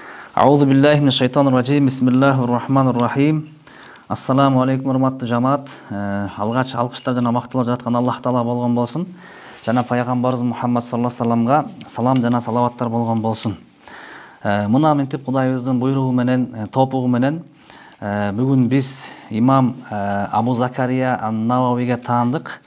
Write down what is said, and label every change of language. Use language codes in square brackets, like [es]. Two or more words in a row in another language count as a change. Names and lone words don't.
[ar] أعوذ بالله من الشيطان الرجيم. بسم الله الرحمن الرحيم. السلام عليكم, [ky] урматтуу жамаат. Алгач алкыштар жана макталуу жараткан Аллах Таала болгон болсун. Жана пайгамбарыбыз Мухаммад [ar] صلى الله عليه وسلم [ky] салам жана салаваттар болгон болсун. Мына мынтип Кудайыбыздын буйругу менен, топугу менен бүгүн биз имам Абу Закария ан-Нававиге таандык.